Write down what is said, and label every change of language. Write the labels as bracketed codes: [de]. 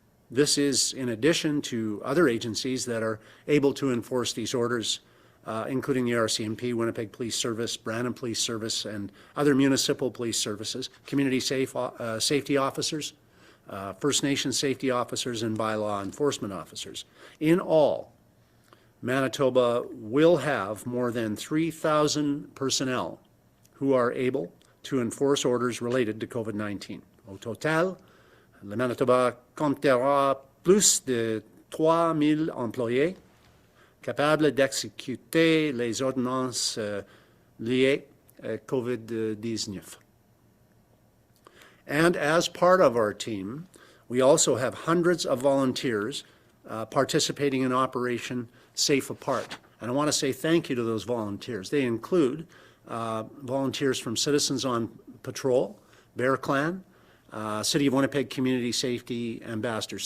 [en] This is in addition to other agencies that are able to enforce these orders, including the RCMP, Winnipeg Police Service, Brandon Police Service, and other municipal police services, community safety officers, First Nations safety officers, and bylaw enforcement officers. In all, Manitoba will have more than 3,000 personnel who are able to enforce orders related to COVID-19. [fr] Au total, le Manitoba comptera plus de 3,000 employés capables d'exécuter les ordonnances liées à COVID-19. [en] And as part of our team, we also have hundreds of volunteers participating in Operation Safe Apart. And I want to say thank you to those volunteers. They include volunteers from Citizens on Patrol, Bear Clan, City of Winnipeg Community Safety Ambassadors.